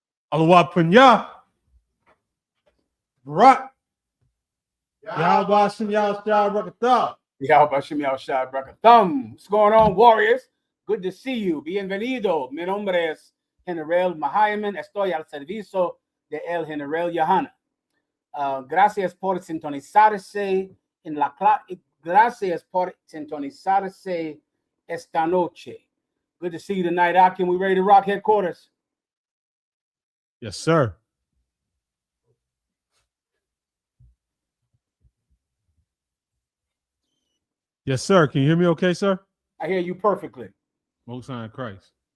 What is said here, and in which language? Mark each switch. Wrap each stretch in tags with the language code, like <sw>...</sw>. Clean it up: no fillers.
<en>Allah Punya. Barak. Yahweh Shem Yahweh Shah Brakatah. Yahweh Shem Yahweh Shah Brakatah. What's going on, warriors? Good to see you.</en> <es>Bienvenido. Mi nombre es General Mahayaman. Estoy al servicio de el General Yohana. Gracias por sintonizarse en la clase. Gracias por sintonizarse esta noche.</es> <en>Good to see you tonight, Akim. We ready to rock headquarters? Yes, sir. Yes, sir. Can you hear me okay, sir? I hear you perfectly. Most High in Christ.</en>